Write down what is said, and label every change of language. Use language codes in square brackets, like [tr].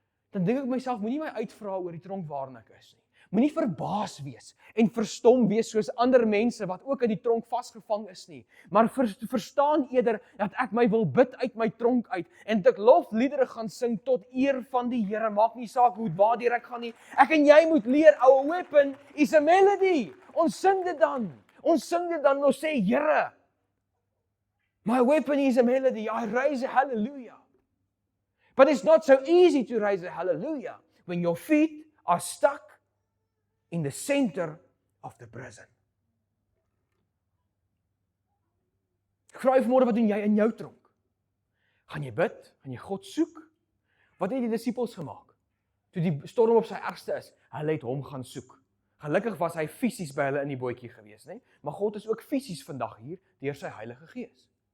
[af] Dan dink ek myself, moenie my uitvra oor die tronk waarin ek is nie. Moenie verbaas wees en verstom wees soos ander mense wat ook in die tronk vasgevang is nie. Maar verstaan eerder dat ek my wil bid uit my tronk uit en dat ek lofliedere gaan sing tot eer van die Here. Maak nie saak hoe waartoe ek gaan nie. Ek en jy moet leer, [en] our weapon is a melody. [af] Ons sing dit dan. Ons sê, Here, [en] my weapon is a melody. I raise a hallelujah. But it's not so easy to raise a hallelujah when your feet are stuck in the center of the prison. [af] Ek vra jy vanmôre, wat doen jy in jou tronk? Gaan jy bid? Gaan jy God soek? Wat het die disippels gemaak? Toe die storm op sy ergste is, hulle het hom gaan soek. Gelukkig was hy fisies by hulle in die bootjie gewees, né? Maar God is ook fisies vandag hier deur sy Heilige Gees.